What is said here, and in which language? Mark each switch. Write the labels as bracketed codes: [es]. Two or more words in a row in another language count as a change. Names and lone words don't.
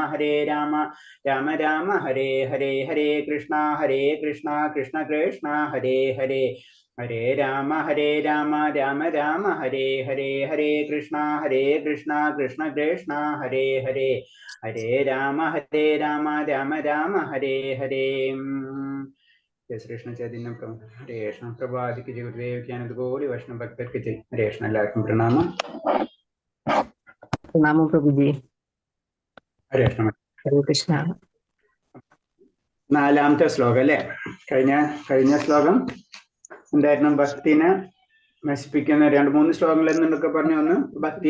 [sa] राम राम हरे हरे हरे कृष्ण कृष्ण कृष्ण हरे हरे हरे राम राम राम हरे हरे हरे कृष्ण कृष्ण कृष्ण हरे हरे हरे राम राम राम हरे हरे [hi] जय श्री कृष्ण चैतन्य प्रभु हरे कृष्ण प्रभुपाद की जय गुरुदेव की आनंद गौरी वैष्णव भक्तर की जय [sa] हरे कृष्ण [ml] എല്ലാവർക്കും പ്രണാമം [sa] नमो प्रभुजी. हरे कृष्ण हरे कृष्ण. [ml] നാലാമത്തെ ശ്ലോകം അല്ലേ കഴിഞ്ഞ ശ്ലോകം എന്തായിരുന്നു ഭക്തിനെ നശിപ്പിക്കുന്ന 2-3 ശ്ലോകങ്ങൾ എന്നൊക്കെ പറഞ്ഞ ഒന്ന് ഭക്തിയിൽ